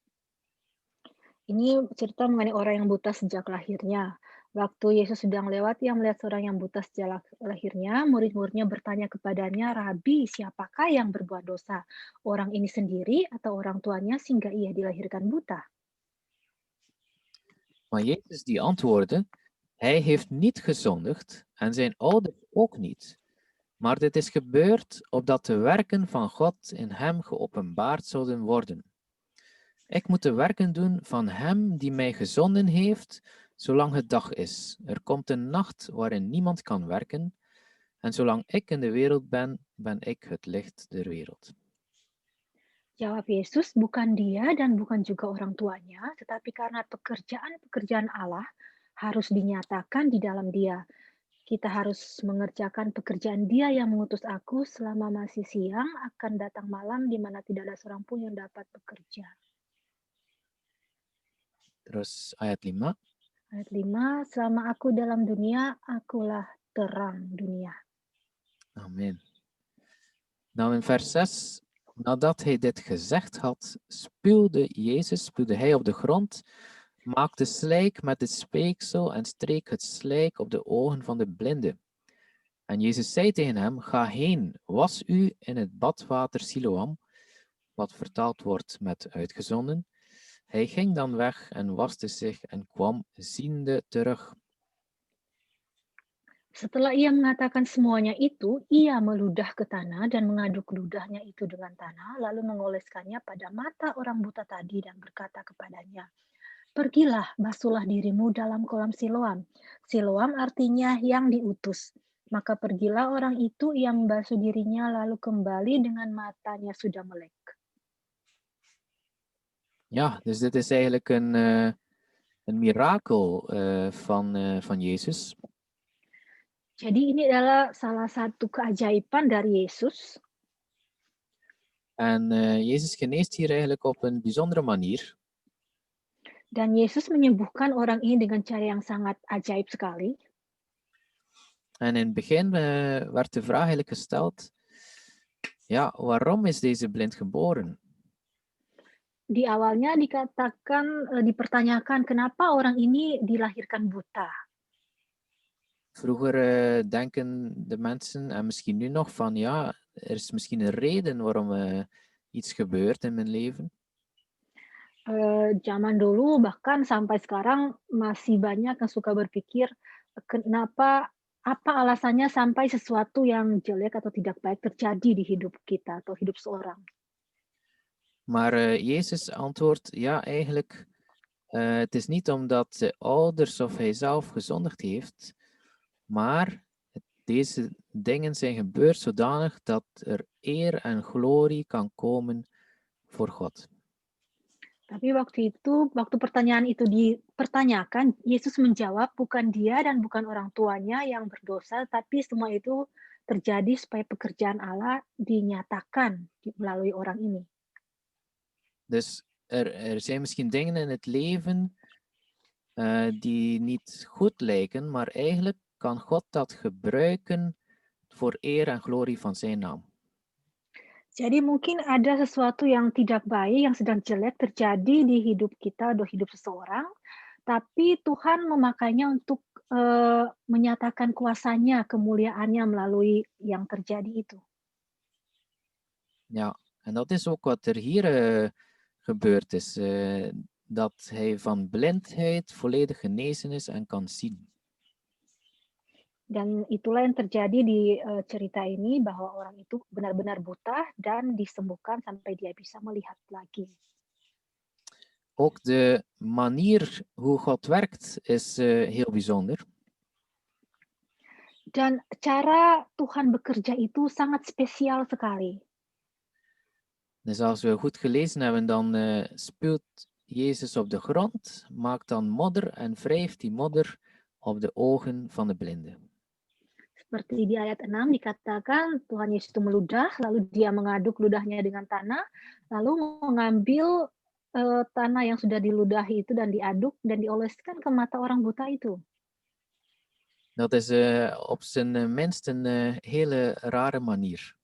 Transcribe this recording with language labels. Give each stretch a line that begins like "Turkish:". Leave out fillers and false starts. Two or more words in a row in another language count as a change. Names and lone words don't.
Indonesian: Ini cerita mengenai orang yang buta sejak lahirnya. Waktu Yesus sedang lewat, ia melihat seorang yang buta sejak lahirnya. Murid-muridnya bertanya kepadanya, Rabi, siapakah yang berbuat dosa? Orang ini sendiri atau orang tuanya sehingga ia dilahirkan buta?
Dutch: Maar Jezus die antwoordde, hij heeft niet gezondigd en zijn ouders ook niet. Maar dit is gebeurd opdat de werken van God in hem geopenbaard zouden worden. Ik moet de werken doen van hem die mij gezonden heeft, zolang het dag is. Er komt een nacht waarin niemand kan werken. En zolang ik in de wereld ben, ben ik het licht der wereld.
Indonesian: Jawab Yesus, bukan dia dan bukan juga orang tuanya, tetapi karena pekerjaan-pekerjaan Allah harus dinyatakan di dalam dia. Kita harus mengerjakan pekerjaan dia yang mengutus aku selama masih siang, akan datang malam di mana tidak ada seorang pun yang dapat bekerja. Terus ayat 5. Ayat 5, selama aku dalam dunia, akulah terang dunia. Amen.
Dutch: Nou in vers 6, nadat hij dit gezegd had, spuwde hij op de grond, maakte slijk met het speeksel en streek het slijk op de ogen van de blinde. En Jezus zei tegen hem, ga heen, was u in het badwater Siloam, wat vertaald wordt met uitgezonden. Hij ging dan weg en waste zich en kwam ziende terug.
Indonesian: Setelah ia mengatakan semuanya itu, ia meludah ke tanah dan mengaduk ludahnya itu dengan tanah, lalu mengoleskannya pada mata orang buta tadi dan berkata kepadanya, pergilah, basuhlah dirimu dalam kolam Siloam. Siloam artinya yang diutus. Maka pergilah orang itu, ia membasuh dirinya, lalu kembali dengan matanya sudah melek.
Dutch: Ja, dus dit is eigenlijk een mirakel van Jezus.
Indonesian: Jadi ini adalah salah satu keajaiban dari Yesus.
Dutch: En Jezus geneest hier eigenlijk op een bijzondere manier.
Indonesian: Dan Yesus menyembuhkan orang ini dengan cara yang sangat ajaib sekali.
Dutch: En in het begin werd de vraag eigenlijk gesteld, ja, waarom is deze blind geboren?
Indonesian: di awalnya dikatakan, dipertanyakan kenapa orang ini dilahirkan buta.
Dutch: Vroeger denken de mensen, en misschien nu nog, van ja, er is misschien een reden waarom iets gebeurt in mijn leven.
Indonesian: Zaman dulu bahkan sampai sekarang masih banyak yang suka berpikir, apa alasannya sampai sesuatu yang jelek atau tidak baik terjadi di hidup kita atau hidup seorang.
Dutch: Maar Jezus antwoordt, ja, eigenlijk, het is niet omdat de ouders of hij zelf gezondigd heeft, maar deze dingen zijn gebeurd zodanig dat er eer en glorie kan komen voor God.
Indonesian: Tapi waktu pertanyaan itu dipertanyakan, Yesus menjawab bukan dia dan bukan orang tuanya yang berdosa, tapi semua itu terjadi supaya pekerjaan Allah dinyatakan melalui orang ini.
Dutch: Dus er zijn misschien dingen in het leven die niet goed lijken, maar eigenlijk kan God dat gebruiken voor eer en glorie van zijn naam.
Indonesian: Jadi mungkin ada sesuatu yang tidak baik, yang sedang jelek terjadi di hidup kita atau hidup seseorang, tapi Tuhan memakainya untuk menyatakan kuasanya, kemuliaannya melalui yang terjadi itu.
Dutch: Ja, en dat is ook wat er hier gebeurd is. Dat hij van blindheid volledig genezen is en kan zien.
Indonesian: Dan itulah yang terjadi di cerita ini, bahwa orang itu benar-benar buta dan disembuhkan sampai dia bisa melihat lagi.
Dutch: Ook de manier hoe God werkt is heel bijzonder.
Indonesian: Dan cara Tuhan bekerja itu sangat spesial sekali.
Dutch: Dus als we goed gelezen hebben, dan spuwt Jezus op de grond, maakt dan modder en wrijft die modder op de ogen van de blinde.
Indonesian: Seperti di ayat 6 dikatakan Tuhan Yesus itu meludah, lalu dia mengaduk ludahnya dengan tanah, lalu mengambil tanah yang sudah diludahi itu dan diaduk dan dioleskan ke mata orang buta itu.
Dutch: Dat is op zijn minst een hele rare manier.